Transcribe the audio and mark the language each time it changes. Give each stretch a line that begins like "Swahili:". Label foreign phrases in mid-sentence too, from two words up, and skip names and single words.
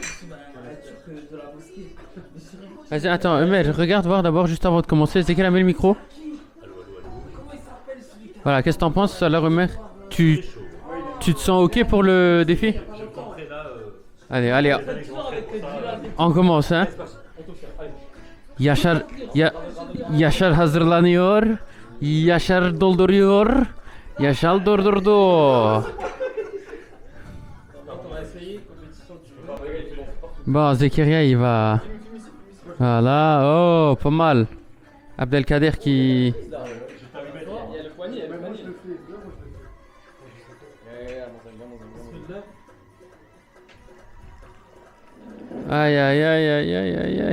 French: Vas-y, attends, Ömer, regarde voir d'abord juste avant de commencer. C'est quel met le micro? Voilà, qu'est-ce que t'en penses, alors, Ömer? Tu te sens ok pour le défi? Allez, on commence, hein?
Turkish: Yaşar hazırlanıyor. Yaşar dolduruyor. Yaşar doldurdu.
French: Bon, Zekaria, il va. Voilà, oh, pas mal. Abdelkader qui. Aïe, aïe, aïe, aïe, aïe, aïe, aïe.